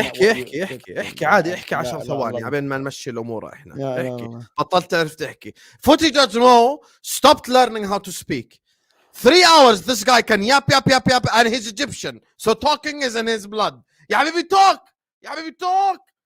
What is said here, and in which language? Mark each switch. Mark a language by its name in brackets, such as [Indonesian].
[Arabic] احكي عادي، احكي 10 ثواني عبين ما نمشي الامور. احنا احكي. بطلت تعرف تحكي. [English] Footy Judgmo stopped learning how to speak. 3 hours this guy can yap and he's Egyptian, so talking is in his blood. [Arabic] يا حبيبي [English] talk.